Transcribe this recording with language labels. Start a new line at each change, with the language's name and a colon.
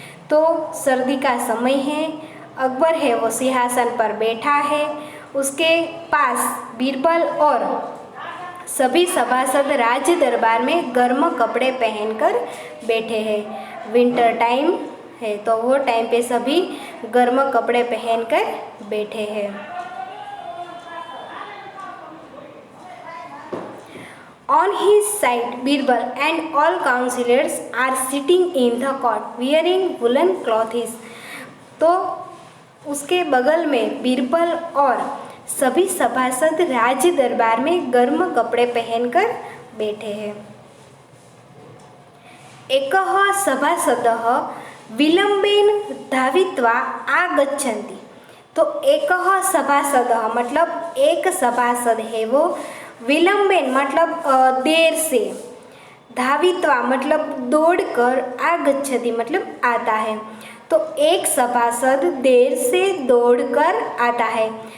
Hindi: तो सर्दी का समय है, अकबर है वो सिंहासन पर बैठा है, उसके पास बीरबल और सभी सभासद राज दरबार में गर्म कपड़े पहनकर बैठे हैं। विंटर टाइम है तो वो टाइम पे सभी गर्म कपड़े पहनकर बैठे हैं।
English: On his side, Birbal and all councillors are sitting in the court wearing woolen clothes.
Hindi: तो उसके बगल में बीरबल और सभी सभासद राज दरबार में गर्म कपड़े पहनकर बैठे हैं।
Sanskrit: एकः सभासदः विलंबेन धावित्वा आगच्छन्ति।
Hindi: तो
Sanskrit: एकः सभासदः
Hindi: मतलब एक सभासद है वो, विलंबेन मतलब देर से, धावित्वा मतलब दौड़कर, आगच्छति मतलब आता है। तो एक सभासद देर से दौड़कर आता है।